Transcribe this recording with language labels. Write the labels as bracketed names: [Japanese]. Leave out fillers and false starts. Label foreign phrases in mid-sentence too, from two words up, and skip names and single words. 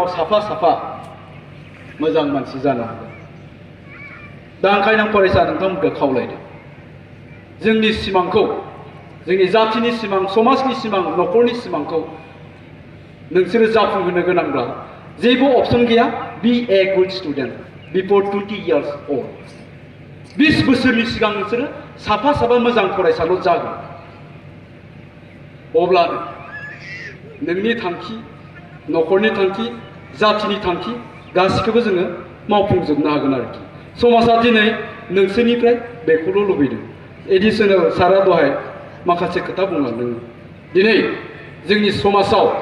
[Bodo] साफा मोजां मानसि जानो हागोन दा ओंखायनो आं फरायसा नोंथांमोनखौ खावलायदों जोंनि सिमांखौ जोंनि जातिनि सिमां समाजनि सिमां न'खरनि सिमांखौ नोंसोरो जाफुंहोनो गोनांब्ला जेबो अपसन गैया [English] be a good student before 20 years old [Bodo] 20 बोसोरनि सिगां नोंसोरो साफा मोजां फरायसाल' जागोन अब्लानो नोंनि थांखि न'खरनि थांखि जातिनि थांखि गासिखौबो जोङो मावफुंजोबनो हागोन आरोखि समाजा दिनै नोंसोरनिफ्राय बेखौल' लुबैदों एडिशनेल सारा दहाय माखासे खोथा बुंलांदों दिनै जोंनि समाजाव